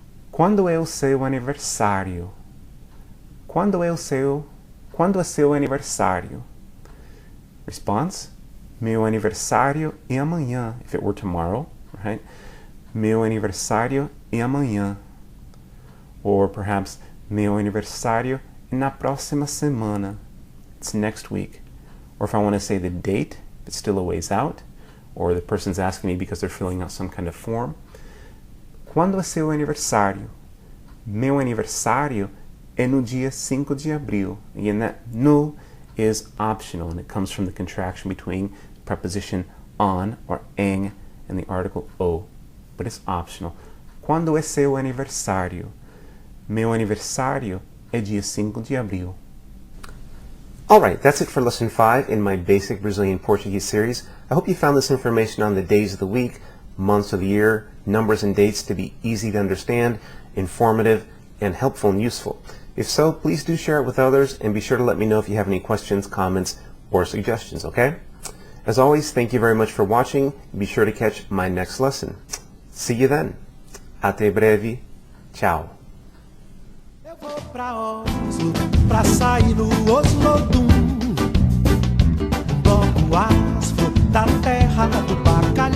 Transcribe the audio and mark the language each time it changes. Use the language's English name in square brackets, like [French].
[Portuguese] Quando é o seu aniversário? Quando é seu aniversário? [English] Response: [Portuguese] meu aniversário é amanhã, [English] if it were tomorrow, right? [Portuguese] Meu aniversário é amanhã. [English] Or perhaps, [Portuguese] meu aniversário é na próxima semana. [English] It's next week. Or if I want to say the date, if it's still a ways out, or the person's asking me because they're filling out some kind of form. [Portuguese] Quando é seu aniversário? Meu aniversário é no dia 5 de abril. [English] Again, that no is optional, and it comes from the contraction between preposition on, or em, and the article o, but it's optional. [Portuguese] Quando é seu aniversário? Meu aniversário é dia 5 de abril. [English] Alright, that's it for Lesson 5 in my Basic Brazilian Portuguese series. I hope you found this information on the days of the week, months of the year, numbers and dates to be easy to understand, informative, and helpful and useful. If so, please do share it with others, and be sure to let me know if you have any questions, comments, or suggestions, okay? As always, thank you very much for watching. Be sure to catch my next lesson. See you then. [Portuguese] Até breve. [English] Ciao. [Portuguese] Eu vou pra Oslo, pra sair no Oslodum, um bloco afro da terra do Pará.